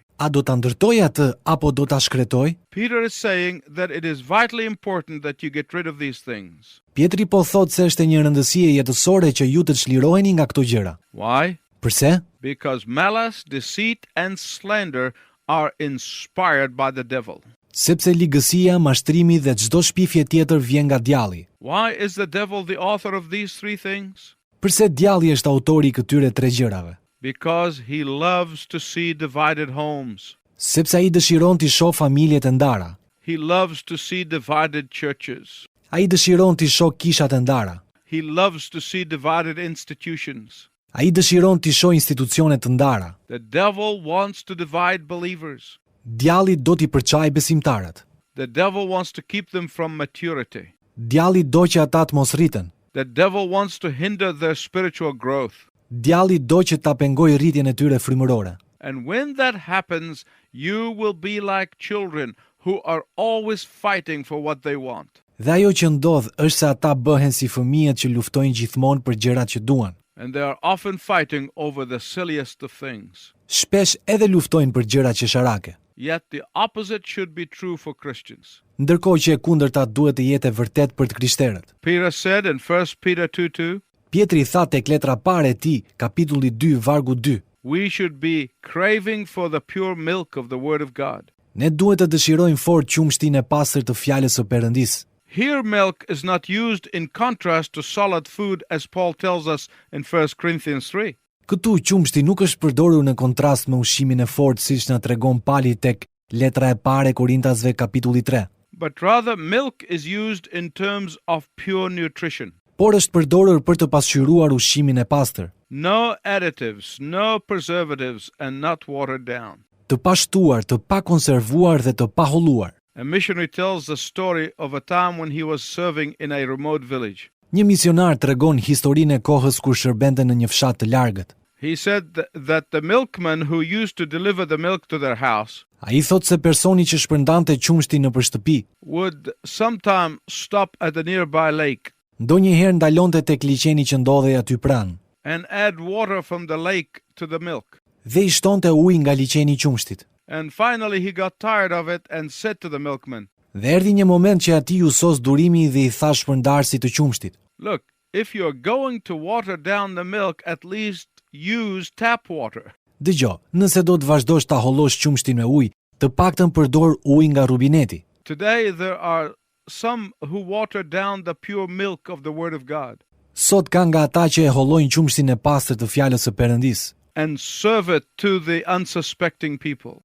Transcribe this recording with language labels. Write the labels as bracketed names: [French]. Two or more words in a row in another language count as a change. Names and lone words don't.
[Albanian] A do ta ndërtoj atë apo do ta shkretoj? [English] Peter is saying that it is vitally important that you get rid of these things. [Albanian] Pietri po thot se është e një rëndësie jetësore që ju të çliroheni nga këto gjëra. [English] Why? [Albanian] Përse? [English] Because malice, deceit, and slander are inspired by the devil. [Albanian] Sepse ligësia, mashtrimi dhe çdo shpifje tjetër vjen nga djalli. [English] Why is the devil the author of these three things? [Albanian] Përse djalli është autori i këtyre tre gjërave? [English] Because he loves to see divided homes. [Albanian] Sepse ai dëshiron t'i shoh familjet e ndara. [English] He loves to see divided churches. [Albanian] Ai dëshiron t'i shoh kishat e ndara. [English] He loves to see divided institutions. [Albanian] Ai dëshiron t'i shoh institucione të ndara. [English] The devil wants to divide believers. [Albanian] Djalli do t'i përçajë besimtarët. [English] The devil wants to keep them from maturity. [Albanian] Djalli do që ata të mos rriten. [English] The devil wants to hinder their spiritual growth. [Albanian] Djalli do që ta pengojë rritjen e tyre frymërore. [English] And when that happens, you will be like children who are always fighting for what they want. [Albanian] Dhe ajo që ndodh është se ata bëhen si fëmijët që luftojnë gjithmonë për gjërat që duan. [English] And they are often fighting over the silliest of things. [Albanian] Shpesh edhe luftojnë për gjëra qesharake. [English] Yet the opposite should be true for Christians. [Albanian] Ndërkohë që e kundërta duhet të jetë e vërtet për të krishterët. [English] Peter said in 1 Peter 2:2, [Albanian] Pietri tha tek letra parë e tij, kapitulli 2, vargu 2, [English] we should be craving for the pure milk of the Word of God. [Albanian] ne duhet të dëshirojmë fort qumshtin e pastër të fjalës së Perëndisë. [English] Here milk is not used in contrast to solid food as Paul tells us in 1 Corinthians 3. [Albanian] Këtu qumshti nuk është përdorur në kontrast me ushqimin e fortë siç na tregon Pali tek letra e parë e Korintasve kapitulli 3. [English] But rather milk is used in terms of pure nutrition. [Albanian] Por është përdorur për të pasqyruar ushqimin e pastër, [English] No additives, no preservatives, and not watered down. [Albanian] të pashtuar, të pakonservuar dhe të paholluar. [English] A missionary tells the story of a time when he was serving in a remote village. [Albanian] Një misionar tregon historinë e kohës kur shërbente në një fshat të largët. [English] He said that the milkman who used to deliver the milk to their house [Albanian] Ai thot se personi që shpërndante qumshtin nëpër shtëpi, [English] would sometime stop at a nearby lake [Albanian] ndonjëherë ndalonte tek liçeni që ndodhej aty pranë [English] and add water from the lake to the milk. [Albanian] dhe i shtonte ujë nga liçeni i qumshtit. [English] And finally he got tired of it and said to the milkman, [Albanian] Dhe erdhi një moment që atij u sos durimi dhe i tha shpërndarësit të qumshtit: [English] look, if you're going to water down the milk, at least use tap water. [Albanian] Dëgjoj, nëse do të vazhdosh ta hollosh qumshtin me ujë, të paktën përdor ujë nga rubineti. [English] Today there are some who water down the pure milk of the Word of God [Albanian] Sot ka nga ata që e hollojnë qumshtin e pastër të fjalës së Perëndisë [English] and serve it to the unsuspecting people.